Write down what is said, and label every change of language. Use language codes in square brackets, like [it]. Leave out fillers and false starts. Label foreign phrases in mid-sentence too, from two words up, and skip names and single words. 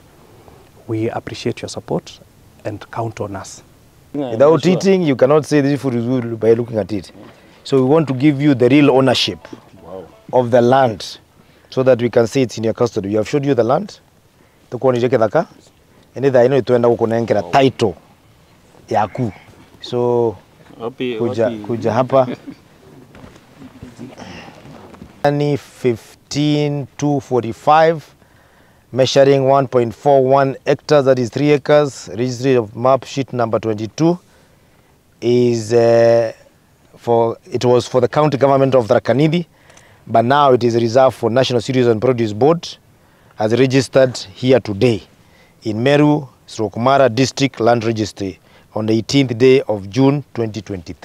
[en] We appreciate your support and count on us. Without eating, you cannot say this food is good by looking at it. So we want to give you the real ownership of the land, so that we can say it's in your custody. We have showed you the land. And I know [mer] tuenda kukunenkera title yaku. [sw] So kuja hapa. [en] 15,245, measuring 1.41 hectares, that is 3 acres. Registry of map sheet number 22 is it was for the county government of Tharaka Nithi, but now it is reserved for National Cereals and Produce Board, as registered here today in Meru, Srokumara District Land Registry on the 18th day of June 2023.